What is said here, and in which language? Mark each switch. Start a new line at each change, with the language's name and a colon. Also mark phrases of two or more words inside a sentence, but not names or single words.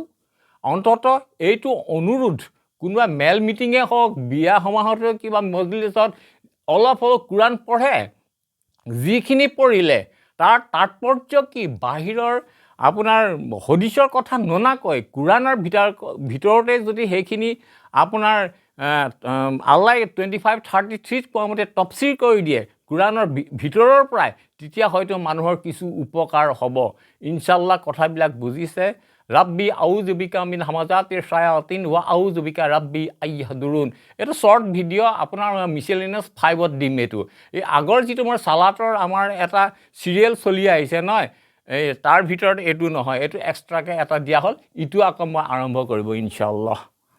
Assamese: অন্ততঃ এইটো অনুৰোধ, কোনোবা মেল মিটিঙে হওক, বিয়া সমাহত কিবা মজলিছত অলপ হ'লেও কোৰাণ পঢ়ে, যিখিনি পঢ়িলে তাৰ তাৎপৰ্য কি, বাহিৰৰ আপোনাৰ হদিছৰ কথা ননাকৈ কোৰাণৰ ভিতৰতে যদি সেইখিনি আপোনাৰ আল্লাই 25:33 কোৱা মতে তফচিৰ কৰি দিয়ে কোৰাণৰ ভিতৰৰ পৰাই, তেতিয়া হয়তো মানুহৰ কিছু উপকাৰ হ'ব। ইনশাল্লাহ কথাবিলাক বুজিছে।
Arabic: رب أعوذ بك من همزات الشياطين وأعوذ بك رب أن يحضرون.
Assamese: এইটো
English: short video'
Assamese: আপোনাৰ মিছেলিনাছ 5ত দিম। এইটো এই আগৰ যিটো মোৰ চালাতৰ আমাৰ এটা চিৰিয়েল চলি আহিছে নহয়, এই তাৰ ভিতৰত এইটো নহয়, এইটো এক্সট্ৰাকৈ এটা দিয়া হ'ল, ইটো আকৌ মই আৰম্ভ কৰিব ইনশাল্লাহ।